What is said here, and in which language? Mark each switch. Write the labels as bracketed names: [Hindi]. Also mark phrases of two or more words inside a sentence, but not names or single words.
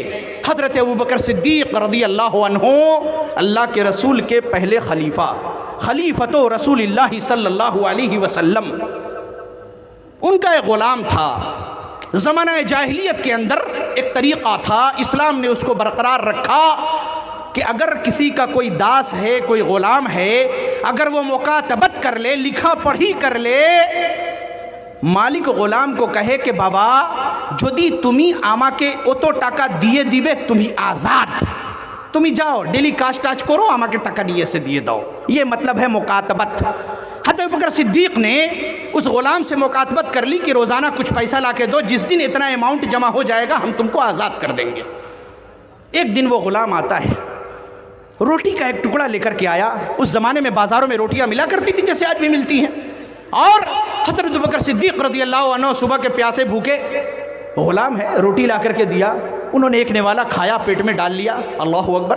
[Urdu] حضرت ابوبکر صدیق رضی اللہ عنہ، اللہ کے رسول کے پہلے خلیفہ، خلیفۃ رسول اللہ صلی اللہ علیہ وسلم، ان کا ایک غلام تھا۔ زمانہ جاہلیت کے اندر ایک طریقہ تھا، اسلام نے اس کو برقرار رکھا کہ اگر کسی کا کوئی داس ہے، کوئی غلام ہے، اگر وہ مکاتبت کر لے، لکھا پڑھی کر لے، [Bangla] মালিক গোলামকে কহে কে বাবা যদি তুমি আমাকে অত টাকা দিয়ে দিবে তুমি আজাদ, তুমি যাও ডেলি কাজ টাজ করো, আমাকে টাকা নিয়ে এসে দিয়ে দাও। [Urdu] یہ مطلب ہے مکاتبت۔ حضرت ابوبکر صدیق نے اس غلام سے مکاتبت کر لی کہ روزانہ کچھ پیسہ لا کے دو، جس دن اتنا اماؤنٹ جمع ہو جائے گا ہم تم کو آزاد کر دیں گے۔ ایک دن وہ غلام آتا ہے، روٹی کا ایک ٹکڑا لے کر کے آیا۔ اس زمانے میں بازاروں میں روٹیاں ملا کرتی تھی جیسے آج بھی ملتی ہیں، اور حضرت ابوبکر صدیق رضی اللہ عنہ صبح کے پیاسے بھوکے، غلام ہے، روٹی لا کر کے دیا، انہوں نے ایک نوالا کھایا، پیٹ میں ڈال لیا، اللہ اکبر۔